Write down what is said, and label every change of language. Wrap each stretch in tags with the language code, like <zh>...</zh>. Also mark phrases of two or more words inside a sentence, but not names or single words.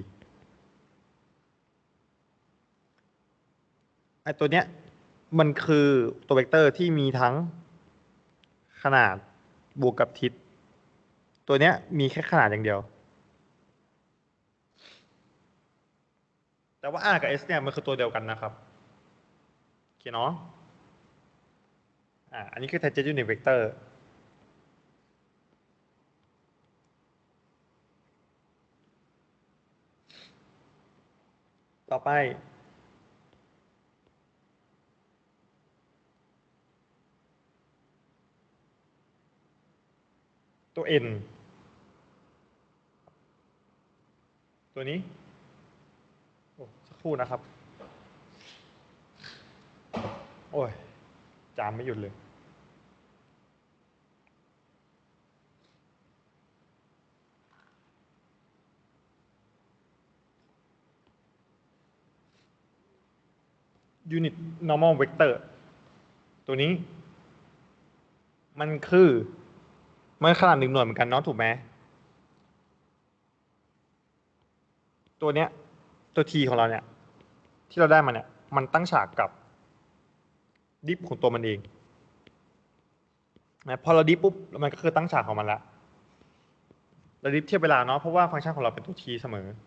<th>ไอ้ตัวเนี้ยมันคือตัวเวกเตอร์ที่มีทั้งขนาดบวกกับทิศตัวเนี้ยมีแค่ขนาดอย่างเดียวแต่ว่า r กับ s เนี่ยมันคือตัวเดียวกันนะครับโอเคเนาะอันนี้คือ</th> <en>tangent unit vector</en> <th>ต่อไปตัว n ตัวนี้สักครู่นะครับโอ้ยจามไม่หยุดเลย</th> <en>unit normal vector</en> <th>ตัวนี้มันคือมันขนาด1 หน่วยเหมือนกันเนาะถูกไหม ตัวเนี้ยตัว t ของเราเนี่ยที่เราได้มาเนี่ยมันตั้งฉากกับดิฟของตัวมันเองนะพอเราดิฟปุ๊บมันก็คือตั้งฉากของมันละเราดิฟเทียบเวลาเนาะเพราะว่าฟังก์ชันของเราเป็นตัว t เสมอ</th>